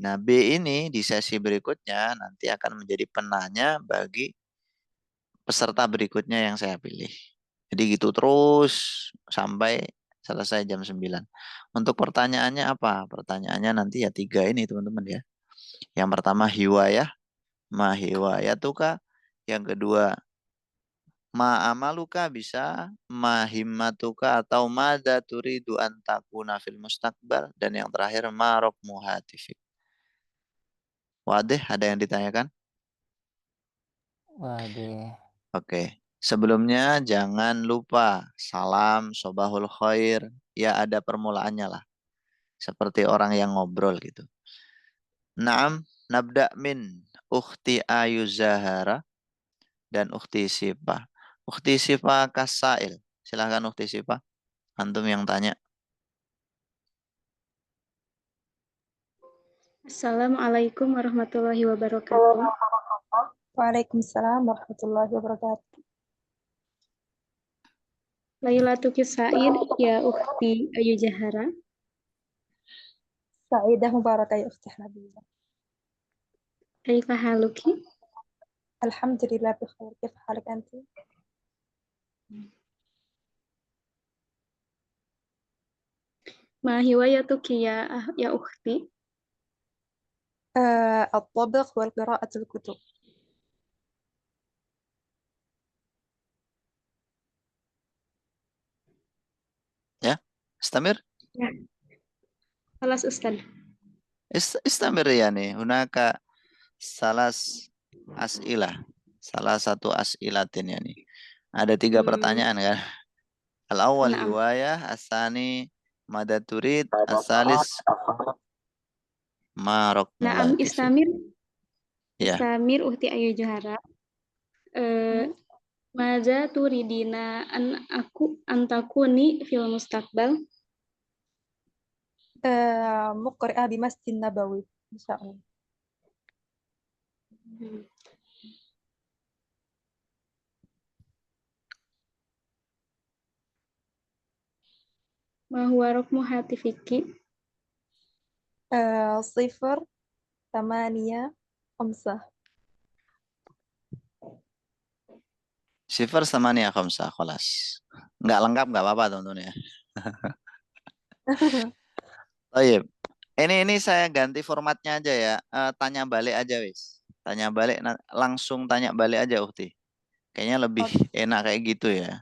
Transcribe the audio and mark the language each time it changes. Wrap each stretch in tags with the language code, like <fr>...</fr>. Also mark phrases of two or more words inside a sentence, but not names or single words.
<id>Nah, B ini di sesi berikutnya nanti akan menjadi penanya bagi peserta berikutnya yang saya pilih. Jadi gitu terus sampai selesai jam 9. Untuk pertanyaannya apa? Pertanyaannya nanti ya 3 ini teman-teman ya. Yang pertama</id> <ar>هواية، ما هوايتك.</ar> <id>Yang kedua</id> <ar>ما عملك bisa, ما همتك atau ماذا تريد أن تكون في المستقبل,</ar> <id>dan yang terakhir</id> <ar>ما رقم هاتفك.</ar> <id>Wadih, ada yang ditanyakan? Waduh. Oke. Sebelumnya jangan lupa salam</id> <ar>صباح الخير.</ar> <id>Ya ada permulaannya lah. Seperti orang yang ngobrol gitu.</id> <ar>نعم، نبدأ من أختي Ayu Zahara dan ukhti Sipa.</ar> <id>Ukhti Sipa Kasail. Silahkan ukhti Sipa. Antum yang tanya.</id> <ar>السلام عليكم ورحمة الله وبركاته. وعليكم السلام ورحمة الله وبركاته. ليلتكِ سعيدة يا أختي Ayu Jahara. سعيدة مباركة يا أختي Habibah. كيف حالكِ? الحمد لله بخير. كيف حالك أنتِ? ما هوايتكِ يا أختي? الطبخ والقراءة الكتب. Ya, istamir. Ya. Alas Ustaz. Istamir ya nih. هناك ثلاث أسئلة. Salah satu as'ilatin ya nih.</ar> <id>Ada 3 pertanyaan kan.</id> <ar>Al-awwal Naam. hiwayah, الثاني ماذا تريد, asalis marok Naam muhatifik. istamir.</ar> <id>Ya.</id> <ar>استمر أختي Ayu Jahara. ماذا تريدين أن تكوني في المستقبل. مقرئة بمسجد النبوي إن شاء الله. ما هو رقم هاتفكِ? 085. صفر ثمانية خمسة، خلاص.</ar> <id>Nggak lengkap nggak apa-apa teman-teman ya. Baik. Ini saya ganti formatnya aja ya. Tanya balik aja wis. Tanya balik langsung tanya balik aja Ukti. Kayaknya lebih enak kayak gitu ya.</id>